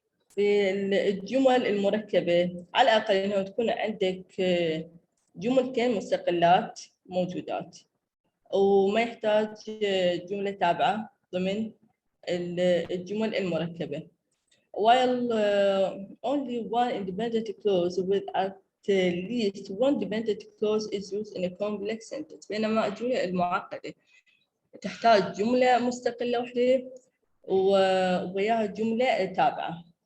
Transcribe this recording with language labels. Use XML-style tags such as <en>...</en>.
<ar>في الجمل المركبه على الاقل انه تكون عندك جملتين مستقلات موجودات وما يحتاج جمله تابعه ضمن الجمل المركبه.</ar> <en>While only one independent clause with at least one dependent clause is used in a complex sentence.</en> <ar>بينما الجمله المعقده تحتاج جملة مستقلة وحدة وياها جملة تابعة.</ar>